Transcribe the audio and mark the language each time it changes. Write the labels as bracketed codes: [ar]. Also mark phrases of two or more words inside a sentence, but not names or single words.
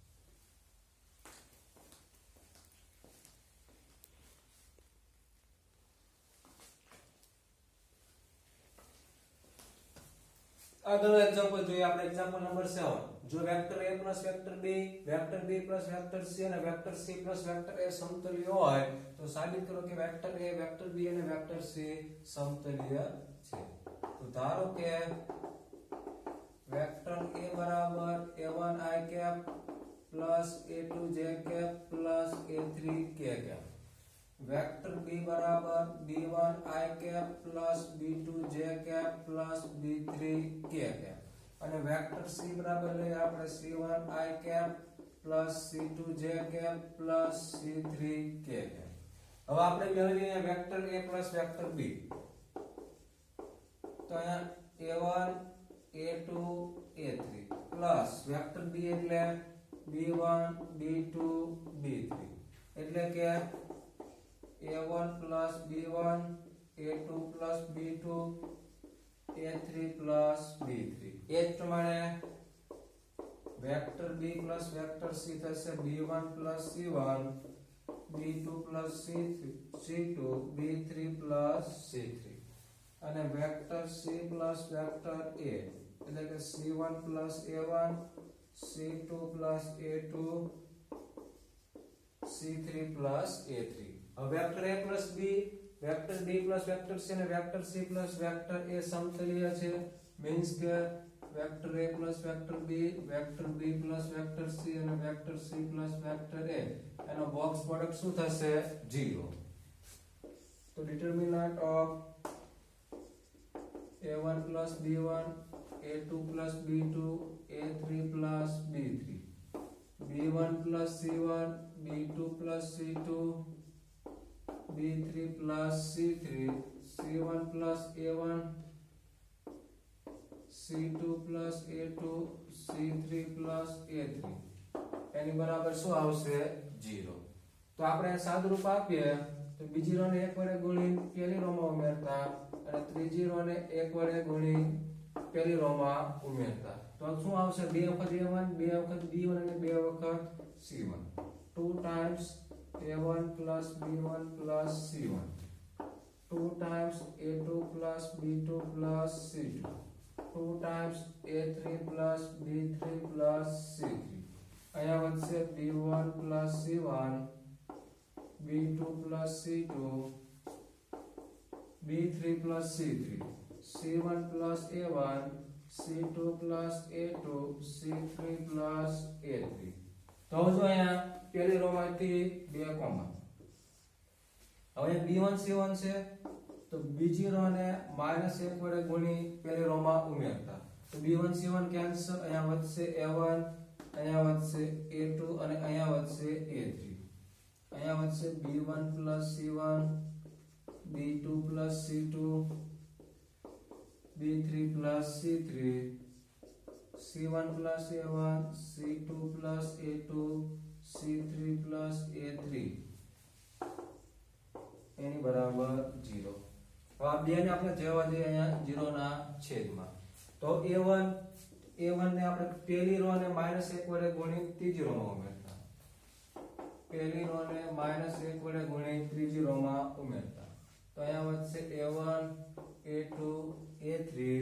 [gu] આગળનો એક્ઝામ્પલ જોઈએ આપણે [en] example number [gu] 7 જો વેક્ટર A વેક્ટર B વેક્ટર B વેક્ટર C અને વેક્ટર C વેક્ટર A સમતલીય હોય તો સાબિત કરો કે વેક્ટર A વેક્ટર B અને વેક્ટર C સમતલીય છે તો ધારો કે વેક્ટર A બરાબર [en] A1 i cap plus A2 j cap plus A3 k cap [gu] વેક્ટર B બરાબર [en] B1 i cap plus B2 j cap plus B3 k cap [gu] અને વેક્ટર C બરાબર લઈએ આપણે [en] C1 i cap plus C2 j cap plus C3 k cap [gu] હવે આપણે મેળવીએ વેક્ટર A plus વેક્ટર B તો અહીંયા A1 A2 A3 plus વેક્ટર B એટલે B1 B2 B3 એટલે કે [en] A1 plus B1 A2 plus B2 A3 plus B3 [gu] એ જ પ્રમાણે વેક્ટર B plus વેક્ટર C થશે [en] B1 plus C1 B2 plus C2 B3 plus C3 [gu] અને વેક્ટર C plus વેક્ટર A એટલે કે [en] C1 plus A1 C2 plus A2 C3 plus A3 [gu] વેક્ટર A plus B વેક્ટર B plus વેક્ટર C અને વેક્ટર C plus વેક્ટર A સમતલીય છે મીન્સ કે વેક્ટર A plus વેક્ટર B વેક્ટર B plus વેક્ટર C અને વેક્ટર C plus વેક્ટર A એનો [en] box product [gu] શું થશે 0 તો [en] determinant of A1 plus B1 A2 plus B2 A3 plus B3 B1 plus C1 B2 plus C2 B3 plus C3 C1 plus A1 C2 plus A2 C3 [gu] plus A3 એની બરાબર શું આવશે 0 તો આપણે સાદુરૂપ આપીએ તો બીજી રો ને એક વડે ગુણી પહેલી રો માં ઉમેરતા અને ત્રીજી રો ને એક વડે ગુણી પહેલી રો માં ઉમેરતા તો શું આવશે 2 વખત a1 2 વખત b1 અને 2 વખત c1 [en] 2 times a1 plus b1 plus c1 2 times a2 plus b2 plus c2 2 times a3 plus b3 plus c3 [gu] અહીંયા વધશે [en] b1 plus c1 b2 plus c2 b3 plus c3 c1 plus a1 c2 plus a2 c3 plus a3 તો જો [gu] અહીંયા પહેલી રો માંથી બે કોમન હવે b1 c1 છે તો બીજી રો ને -1 વડે ગુણી પહેલી રો માં ઉમેરતા તો b1 c1 કેન્સલ અહીંયા વધશે a1 અહીંયા વધશે a2 અને અહીંયા વધશે a3 અહીંયા વધશે [en] b1 plus c1 b2 plus c2 b3 plus c3 c1 plus a1 c2 plus a2 c3 plus a3 [gu] એની બરાબર 0 હવે આ બે ને આપણે જવા દઈએ અહીંયા 0 ના છેદમાં તો a1 ને આપણે પહેલી રો ને -1 વડે ગુણી ત્રીજી રો માં ઉમેરતા પહેલી રો ને -1 વડે ગુણી ત્રીજી રો માં ઉમેરતા તો અહીંયા વધશે a1 a2 a3